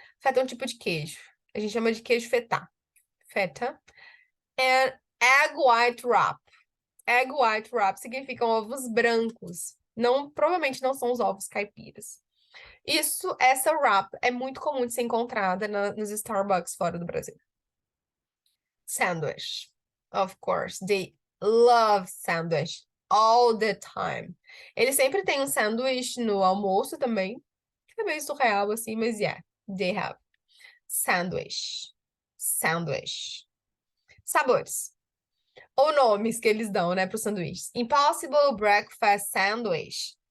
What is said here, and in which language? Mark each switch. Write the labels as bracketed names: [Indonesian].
[Portuguese] Feta é um tipo de queijo. A gente chama de queijo feta. Feta. And egg white wrap. Egg white wrap significam ovos brancos. Não, provavelmente não são os ovos caipiras. Essa wrap é muito comum de ser encontrada nos Starbucks fora do Brasil. Sandwich. [English] Of course, they love sandwich all the time. [Portuguese] Eles sempre têm um sanduíche no almoço também. É meio surreal assim, mas [English] yeah, they have. [Portuguese] Sandwich. Sandwich. Sabores. Ou nomes que eles dão, né, para os sanduíches. Impossible Breakfast Sandwich.